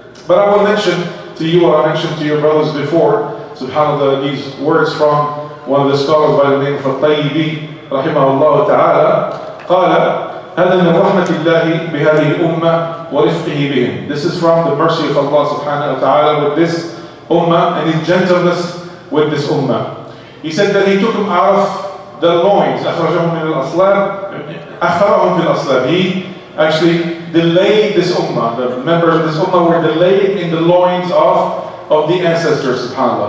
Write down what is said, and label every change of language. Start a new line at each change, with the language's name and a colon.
English: But I will mention to you what I mentioned to your brothers before, subhanAllah, these words from one of the scholars by the name of Al-Tayyibi, rahimahullah ta'ala,
Arabic: قال هذا من رحمة الله بهذه الأمة ورفقه بهم.
English: This is from the mercy of Allah subhanahu wa ta'ala with this ummah and His gentleness with this ummah. He said that He took them out of the loins.
Arabic: أخرجهم من الأصلاب أخرهم في الأصلاب.
English: He actually delayed this ummah. The members of this ummah were delayed in the loins of the ancestors, subhanAllah.